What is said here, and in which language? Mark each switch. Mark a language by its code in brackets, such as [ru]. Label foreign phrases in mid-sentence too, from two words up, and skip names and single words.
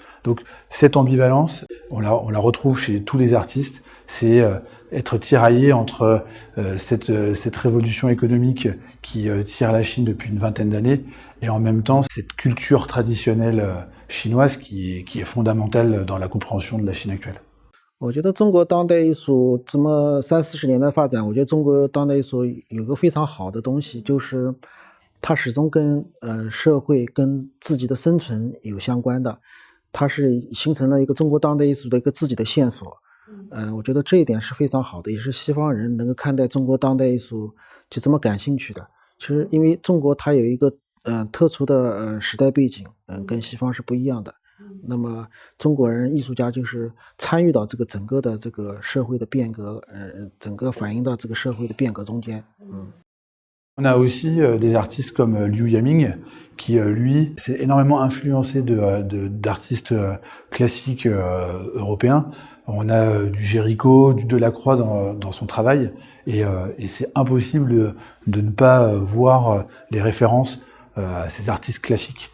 [fr] Donc cette ambivalence, on la retrouve chez tous les artistes, c'est être tiraillé entre cette révolution économique qui tire la Chine depuis une vingtaine d'années et en même temps cette culture traditionnelle chinoise qui est fondamentale dans la compréhension de la Chine actuelle. [zh] 我觉得中国当代艺术这么30-40年的发展，我觉得中国当代艺术有个非常好的东西，就是它始终跟社会跟自己的生存有相关的，它是形成了一个中国当代艺术的一个自己的线索。我觉得这一点是非常好的，也是西方人能够看待中国当代艺术就这么感兴趣的。其实因为中国它有一个特殊的时代背景，跟西方是不一样的。那么中国人艺术家就是参与到这个整个的这个社会的变革，整个反映到这个社会的变革中间。 [fr] On a aussi des artistes comme Liu Yaming, qui lui s'est énormément influencé d'artistes classiques européens. On a du Géricault, du Delacroix dans son travail, et c'est impossible de ne pas voir les références à ces artistes classiques.